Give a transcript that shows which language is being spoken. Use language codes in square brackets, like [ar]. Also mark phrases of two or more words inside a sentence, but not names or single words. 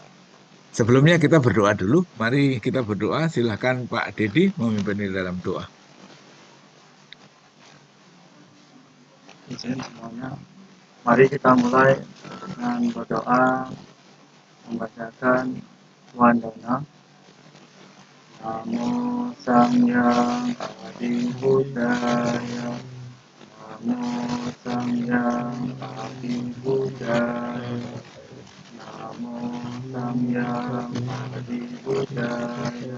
[id] Sebelumnya kita berdoa dulu. Mari kita berdoa. Silahkan Pak Dedi memimpin di dalam doa. Izin semuanya. Mari kita mulai dengan berdoa membacakan Wandana. [kaw] Namo Samyang Adi Buddhaya. Namo Samyang Adi Buddhaya. Namo Samyang Adi Buddhaya.